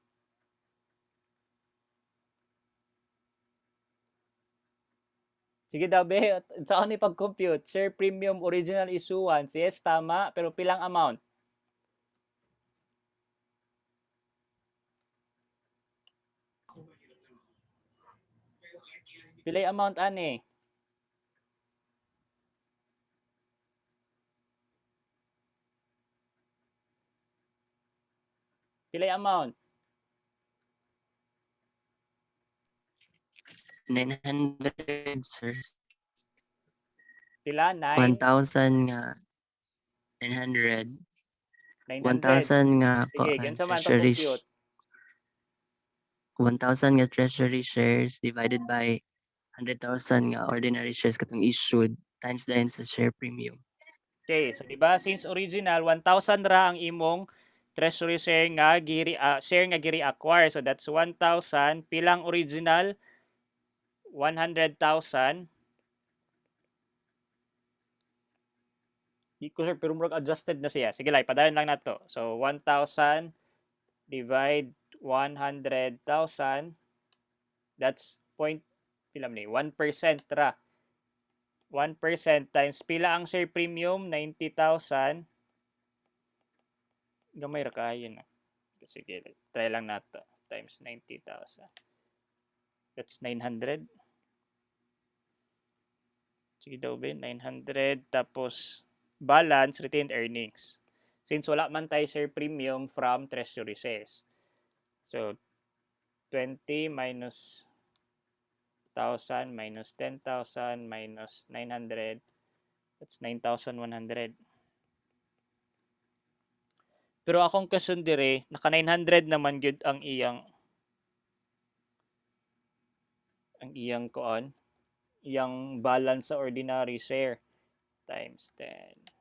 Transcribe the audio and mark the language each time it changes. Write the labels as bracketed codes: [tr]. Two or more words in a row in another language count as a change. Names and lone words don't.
[ceb] Sige daw, be. Saan ni pag-compute? [en] Share premium original issuance. [ceb] Yes, tama. Pero pilang amount? Pilay amount, ani? Pilay amount? 900, sir. Pila? 1,000 nga 900. 900. 1,000 nga Sige, gansa man treasury pag-compute. 1,000 nga [en] treasury shares divided by 100,000 [ceb] nga [en] ordinary shares [ceb] katong issued times dahil sa [en] share premium. [ceb] Okay, so diba since original 1,000 ra ang imong [en] treasury share [ceb] nga giri acquire. [en] So that's 1,000 pilang original 100,000. [ceb] Di ko sure pero murag adjusted na siya. Sige lang, padayon lang nato. So 1,000 divide 100,000, that's pila man ni 1% ra. 1% times pila ang [en] share premium [ceb] 90,000. Gamay ra kayo na. Sige, try lang nato times 90,000. [en] That's 900. [ceb] Sige daw ba 900 tapos [en] balance retained earnings. Since [tl] wala man tayo [en] share premium from treasury shares. So 20 minus 1,000 minus 10,000 minus 900, that's 9,100. [ceb] Pero akong question dire, naka 900 naman gyud ang iyang kuan, iyang balance sa [en] ordinary share [ceb] times 10.